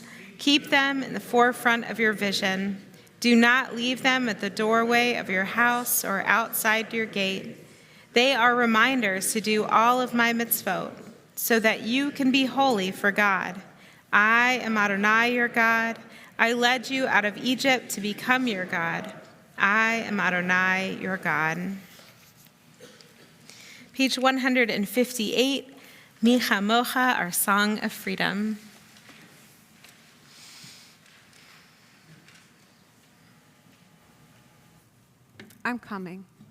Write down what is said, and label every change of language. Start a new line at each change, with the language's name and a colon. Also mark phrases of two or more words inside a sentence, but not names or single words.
English: Keep them in the forefront of your vision. Do not leave them at the doorway of your house or outside your gate. They are reminders to do all of my mitzvot, so that you can be holy for God. I am Adonai, your God. I led you out of Egypt to become your God. I am Adonai, your God. Page 158, Mi Chamocha, our Song of Freedom. I'm coming.